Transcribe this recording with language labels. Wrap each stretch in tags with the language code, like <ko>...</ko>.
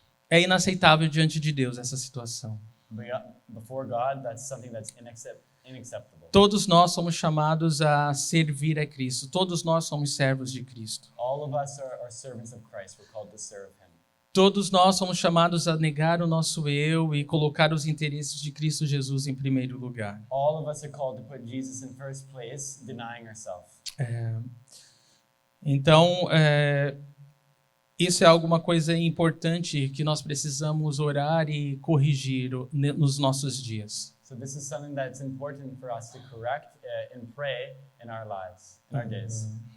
<pt>É inaceitável diante de Deus essa situação.</pt> <en>Before God, that's something that's unacceptable.</en> <pt>Todos nós somos chamados a servir a Cristo. Todos nós somos servos de Cristo.</pt> <en>All of us are servants of Christ. We're called to serve Him.</en> <pt>Todos nós somos chamados a negar o nosso eu e colocar os interesses de Cristo Jesus em primeiro lugar.</pt> <en>All of us are called to put Jesus in first place, denying ourselves.</en> <pt>Então, isso é alguma coisa importante que nós precisamos orar e corrigir nos nossos dias.</pt> <en>So this is something that's important for us to correct and pray in our lives, in our days.</en>